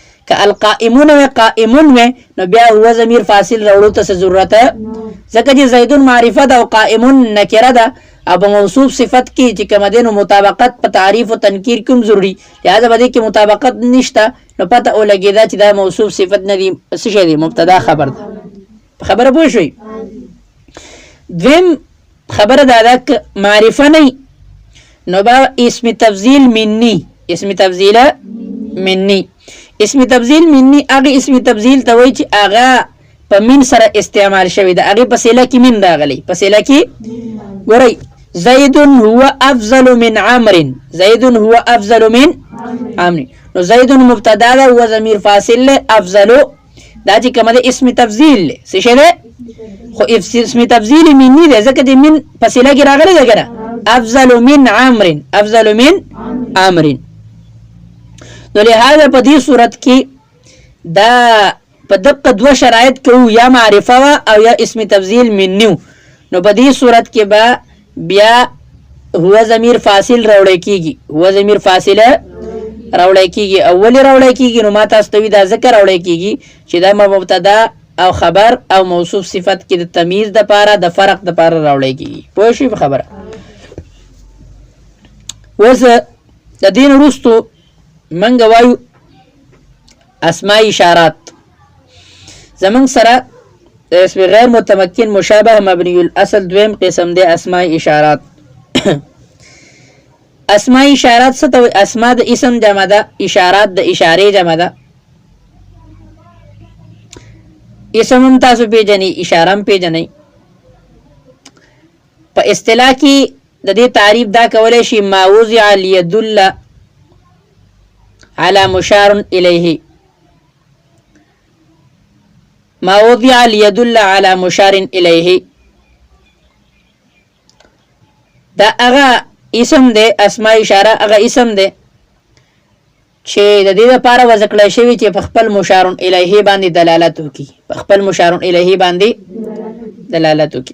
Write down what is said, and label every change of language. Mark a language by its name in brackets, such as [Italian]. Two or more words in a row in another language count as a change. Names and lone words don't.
[Pashto] که القائمون و قائمون و نو بیا [Arabic] هو ضمیر فاصل [Pashto] راوړو ته ضرورت ځکه چې زیدون معرفه ده او قائمون نکره ده، او په موصوف صفت کې چې کوم دینو مطابقت په تعریف او تنکیر کوم ضروری، لہذا باندې کې مطابقت نشته، نو پته ولګیدا چې دا موصوف صفت نه دی، څه شی دی مبتدا خبر ده. خبره پوه شئ. دویم خبره دا ده معرفه نه نو با اسم تفضیل منی، اسم تفضیل منی، اسم تفضیل منی هغه اسم تفضیل ته وایي چې هغه په من سره استعمال شوی ده، هغه په صله کې من راغلی، په صله کې ګورئ [Arabic] زید هو افضل من عمرو، زید هو افضل من عمرو، [Pashto] نو زید مبتدا ده، هو ضمیر فاصل له، افضل دا چې کومه ده اسم تفضیل له، څه شی ده خو اسم تفضیل منی ده ځکه د من په صله کې راغلی ده کنه، [Arabic] افضل من عمرو، افضل من عمرو. [Pashto] نو لہذا په دې صورت کې دا په دقه دوه شرایط کوو، یا معرفه وا او یا اسم تفضیل منیو. نو په دې صورت کې به بیا [Arabic] هو ضمیر فاصل [Pashto] راوړی کیږي، [Arabic] هو ضمیر فاصله [Pashto] راوړی کیږي. اولی راوړی کیږي نو ما تاسو ته دا ذکر راوړی کیږي چې دا مبتدا او خبر او موصوف صفت کې د تمیز د پاره د فرق د پاره راوړی کیږي. پوه شئ خبره. وس د دین وروستو منګ وایو اسماء اشارات. زمون سره [Arabic] اسم غیر متمکن مشابه مبنی الاصل [Pashto] دویم قسم دی اسماء اشارات. اسماء اشارات څه ته وایي؟ اسماء د اسم جمع ده، اشارات د اشاره جمع ده. اسم هم تاسو پیژنئ، اشاره هم پیژنئ. په اصطلاح کې د دې تعریف دا کولی شي [Arabic] ما وضع لیدل على مشار الیه، ما وضع ليدل على مشار الیه، [Pashto] دا هغه اسم دی، اسماء اشاره هغه اسم دی چې د دې لپاره وضع کړی شوی چې په خپل مشار الیه باندې دلالت وکړي، په خپل مشار الیه باندې دلالت وکړي.